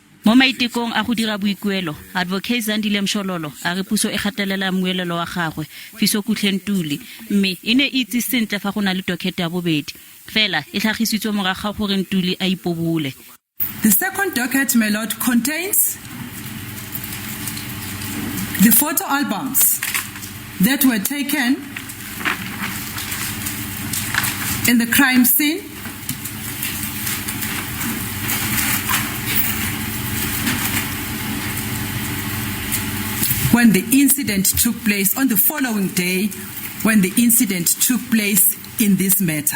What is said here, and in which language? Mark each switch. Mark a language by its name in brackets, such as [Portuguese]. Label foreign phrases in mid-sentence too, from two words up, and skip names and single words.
[Tswana] Mo maitekong a go dira boikuelo, Advocate Zandile Mshololo a re puso e gatelela mmuelelo wa gagwe Fisokuhle Ntuli mme e ne itse sentle fa go na le dokete ya bobedi fela e tlhagisitswe moraga gore Ntuli a ipobule. [English] The second docket, my lord, contains the photo albums that were taken in the crime scene when the incident took place, on the following day when the incident took place in this matter.